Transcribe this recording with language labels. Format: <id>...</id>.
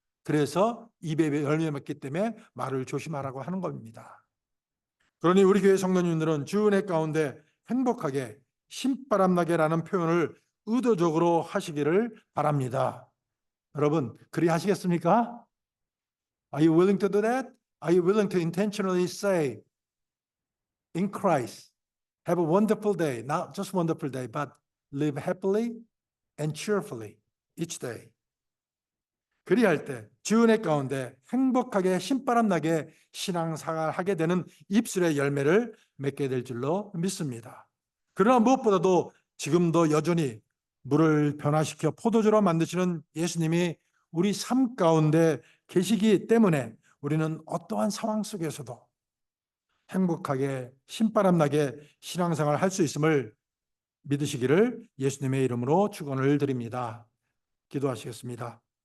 <ko>그래서 입에 열매 맺기 때문에 말을 조심하라고 하는 겁니다. 그러니 우리 교회 성도님들은 주 은혜 가운데 행복하게 신바람나게라는 표현을 의도적으로 하시기를 바랍니다. 여러분, 그리 하시겠습니까?</ko> <en>Are you willing to do that? Are you willing to intentionally say, in Christ, have a wonderful day, not just wonderful day, but live happily and cheerfully each day.</en> <ko>그리할 때 주은혜 가운데 행복하게 신바람나게 신앙생활하게 되는 입술의 열매를 맺게 될 줄로 믿습니다. 그러나 무엇보다도 지금도 여전히 물을 변화시켜 포도주로 만드시는 예수님이 우리 삶 가운데 계시기 때문에 우리는 어떠한 상황 속에서도 행복하게 신바람나게 신앙생활 할 수 있음을 믿으시기를 예수님의 이름으로 축원을 드립니다. 기도하시겠습니다.</ko>